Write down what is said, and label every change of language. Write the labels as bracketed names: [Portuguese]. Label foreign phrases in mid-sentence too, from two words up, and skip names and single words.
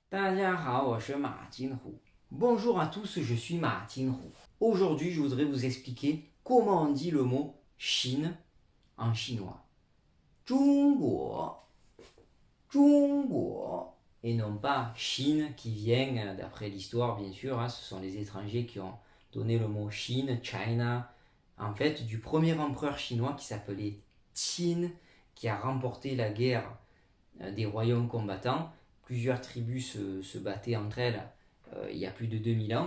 [Chinese] 大家好，我是马金虎. [French] Bonjour à tous, je suis Ma Jinhu. Aujourd'hui, je voudrais vous expliquer comment on dit le mot Chine en chinois. [Chinese] 中国, 中国, [French] et non pas Chine qui vient d'après l'histoire, bien sûr. Ce sont les étrangers qui ont donné le mot Chine, China, en fait, du premier empereur chinois qui s'appelait Qin, qui a remporté la guerre des royaumes combattants. Plusieurs tribus se battaient entre elles il y a plus de 2000 ans.